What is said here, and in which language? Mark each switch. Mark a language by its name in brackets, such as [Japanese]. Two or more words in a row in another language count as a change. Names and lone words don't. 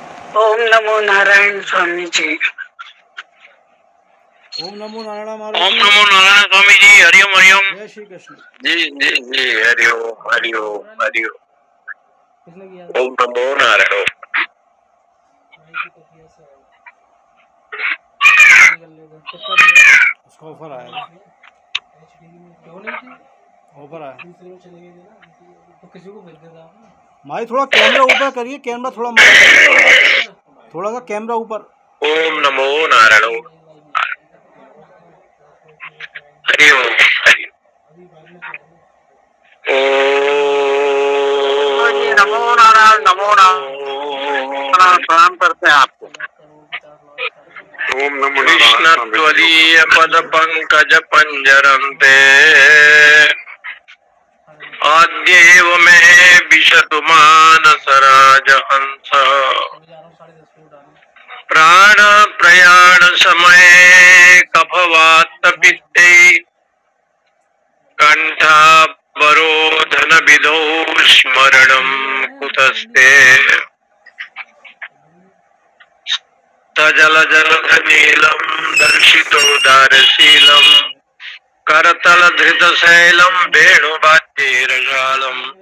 [Hindi] ओम नमो नारायण स्वामी जी। ओम नमो नारायण ओम नमो नारायण स्वामी जी। हरिओम हरिओम। जय श्री कृष्ण। जी जी जी। हरिओम हरिओम हरिओम। ओम नमो नारायण। उसका ऑफर आया, ऑफर आया। माई थोड़ा कैमरा ऊपर करिए, कैमरा थोड़ा थोड़ा सा कैमरा ऊपर। ओम नमो नारायण। हरिओम नमो नारायण। नमो नारायण। प्रणाम करते हैं आपको। [Sanskrit] ओम नमो कृष्ण त्वदीय पद पंकज पंजरन्ते आद्येव में विशतु मानस राजहंस प्राण प्रयाण समय कफवात पित्ते कंठावरोधन विधौ स्मरणं कुतस्ते तजल जलध नीलम दर्शितो दारशीलम करतल धृत शैलम वेणुवाद्यैर्जालम